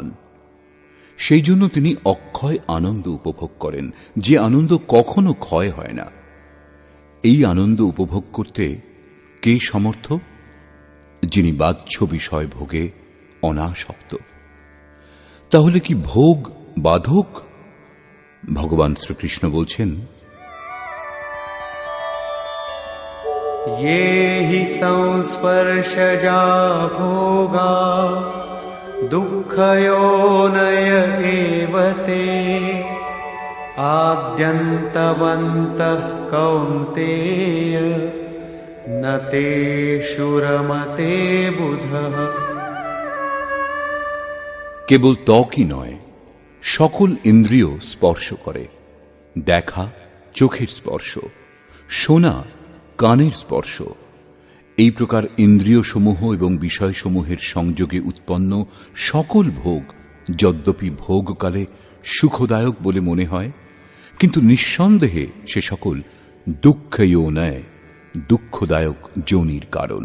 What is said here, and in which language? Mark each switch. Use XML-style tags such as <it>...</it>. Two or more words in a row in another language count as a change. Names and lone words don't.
<bn>সেই জন্য তিনি অক্ষয় আনন্দ উপভোগ করেন, যে আনন্দ কখনো ক্ষয় হয় না। এই আনন্দ উপভোগ করতে কে সমর্থ? যিনি বাহ্য বিষয় ভোগে অনাসক্ত। তাহলে কি ভোগ বাধক? ভগবান শ্রীকৃষ্ণ বলছেন,</bn> <sa>ये हि संस्पर्शजा भोगा दुःखयोनय एव ते आद्यन्तवन्तः कौन्तेय न तेषु रमते बुधः।</sa> <bn>কেবল ত্বকই নয়, সকল ইন্দ্রিয় স্পর্শ করে। দেখা, চোখের স্পর্শ; শোনা, কানের স্পর্শ। এই প্রকার ইন্দ্রিয়সমূহ এবং বিষয়সমূহের সংযোগে উৎপন্ন সকল ভোগ যদ্যপি ভোগকালে সুখদায়ক বলে মনে হয়, কিন্তু নিঃসন্দেহে সে সকল দুঃখয়োনয়, দুঃখদায়ক যোনির কারণ।</bn>